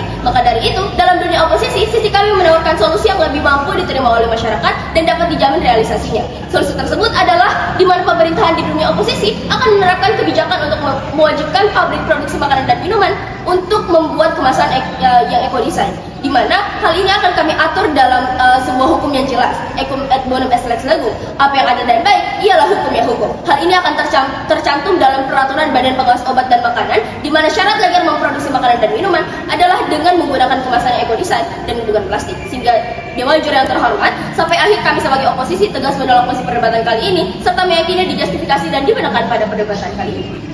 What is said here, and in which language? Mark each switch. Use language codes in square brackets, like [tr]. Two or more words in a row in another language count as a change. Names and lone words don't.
[id] Maka dari itu, dalam dunia oposisi, sisi kami menawarkan solusi yang lebih mampu diterima oleh masyarakat dan dapat dijamin realisasinya. Solusi tersebut adalah di mana pemerintahan di dunia oposisi akan menerapkan kebijakan untuk mewajibkan pabrik produksi makanan dan minuman untuk membuat kemasan yang eco-design, di mana hal ini akan kami atur dalam sebuah hukum yang jelas, [la] equum et bonum est lex legum. [id] Apa yang adil dan baik ialah hukumnya hukum. Hal ini akan tercantum dalam peraturan Badan Pengawas Obat dan Makanan, di mana syarat agar memproduksi makanan dan minuman adalah dengan menggunakan kemasan yang eco-design dan bukan plastik. Sehingga Dewan Juri yang terhormat, sampai akhir kami sebagai oposisi tegas menolak mosi perdebatan kali ini, serta meyakini dijustifikasi dan dibenarkan pada perdebatan kali ini.